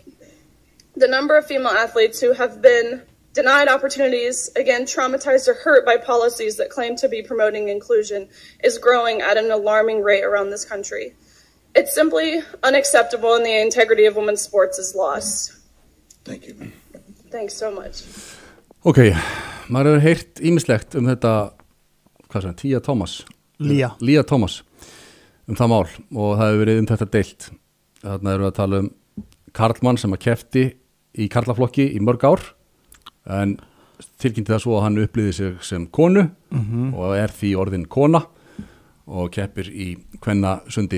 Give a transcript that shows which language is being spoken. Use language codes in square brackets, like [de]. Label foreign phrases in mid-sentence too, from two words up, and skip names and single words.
[en] The number of female athletes who have been denied opportunities, again, traumatized or hurt by policies that claim to be promoting inclusion, is growing at an alarming rate around this country. It's simply unacceptable, and the integrity of women's sports is lost. Thank you. Thanks so much. [is] Ok, maður hefur heyrt ýmislegt þetta, hvað sem, Leah Thomas, það mál, og það hefur verið þetta deilt. Þarna erum við að tala karlmann sem að keppti í karlaflokki í mörg ár, en tilkynnti það svo að hann upplýði sig sem konu og því orðin kona og keppir í kvennasundi.